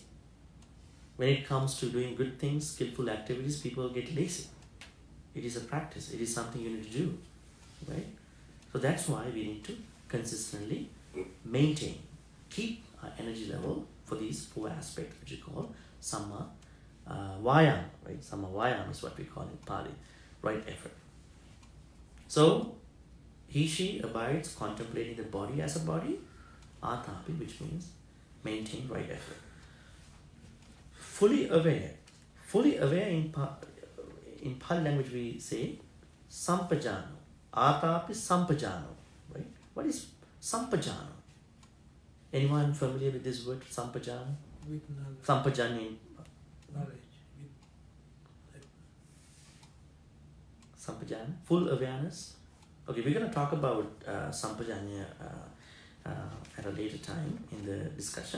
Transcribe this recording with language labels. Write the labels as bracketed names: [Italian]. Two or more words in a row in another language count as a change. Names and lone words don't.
[English] When it comes to doing good things, skillful activities, people get lazy. It is a practice. It is something you need to do, right? So that's why we need to consistently maintain, keep our energy level for these 4 aspects, which we call [Pali] samma vayama, [English] right? [Pali] Samma vayama [English] is what we call in Pali, right effort. So she abides contemplating the body as a body, atapi, which means maintain right effort. Fully aware in Pali language we say sampajano, [Pali] atapi sampajano, [English] right? What is sampajano? Anyone familiar with this word, sampajano? With knowledge. Sampajani. Knowledge. Sampajana, full awareness. Okay, we're going to talk about sampajanya at a later time in the discussion.